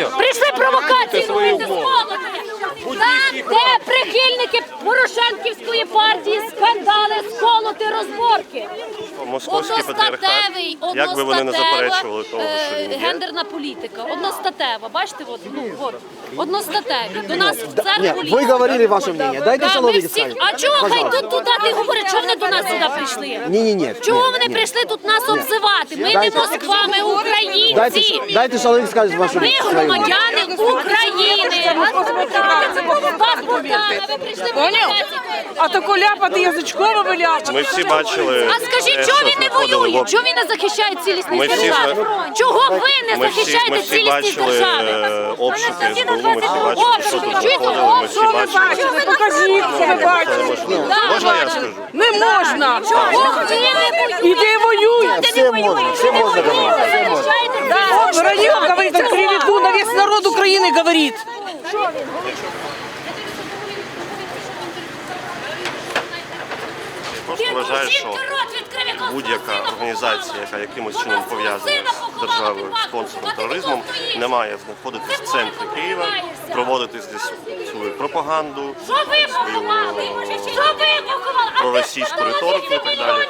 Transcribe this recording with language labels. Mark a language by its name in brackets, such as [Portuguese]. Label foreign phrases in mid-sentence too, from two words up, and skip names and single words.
[Ukrainian] Прийшли провокації робити з молоді. Там, де прихильники Порошенківської партії, скандали, сколоти, розборки. Московський патріархат. Як би вони не заперечували того, що він є. Гендерна політика, одностатева. Бачите, одностатеві. До нас в церкву [Russian] Нет, вы говорили ваше мнение. Дайте Да, [Ukrainian] ми Соловей всі... [Russian] скажет. [Ukrainian] А чого хай [Russian] Пожалуйста. [Ukrainian] тут туди ти говориш, чого вони до нас сюди прийшли? Не. Чого вони прийшли тут нас обзивати? Ми не Москва, ми українці. [Russian] Дайте Соловей скажет ваше [Ukrainian] Ми [Russian] мнение. [Ukrainian] громадяни України. Паспорта, ви прийшли провокації. А тако ляпати язичково виляпати. Ми всі бачили. А скажіть, чого він не воює? Чого він не захищає цілісність держави? Чого ви не захищаєте цілісність держави? Обшуки СБУ, ми всі бачили, що тут Чуєте? заходили, ми всі бачили. Покажіть, що ви бачили. Можна я скажу? Не можна. Чого ви не воюєте? Іди воюй. [Russian] Все можно, все можно говорить. Вот Воронюк говорит, так приведу, на весь народ Украины говорит. [Ukrainian] Просто вважаю, що будь-яка організація, яка якимось чином пов'язана з державою, спонсором тероризмом, не має знаходитись в центрі Києва, проводити здесь свою пропаганду, свою проросійську риторику і так далі.